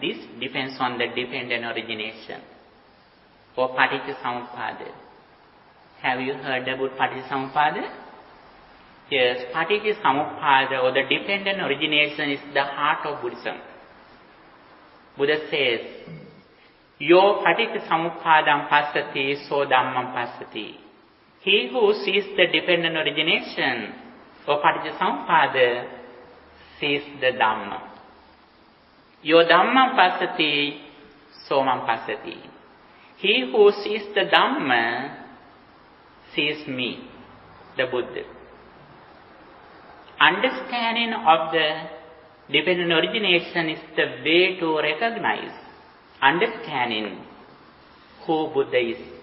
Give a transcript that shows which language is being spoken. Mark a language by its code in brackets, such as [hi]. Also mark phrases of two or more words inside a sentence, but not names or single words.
[en] This depends on the dependent origination or Paticcasamuppada. Have you heard about Paticcasamuppada? Yes, Paticcasamuppada or the dependent origination is the heart of Buddhism. Buddha says, [pi] Yo Paticcasamuppadam passati, so dhammam passati. [en] He who sees the dependent origination or Paticcasamuppada sees the Dhamma. [pi] Yo dhammam passati, so mam passati. [en] He who sees the Dhamma sees me, the Buddha. Understanding of the dependent origination is the way to recognize, understanding who Buddha is.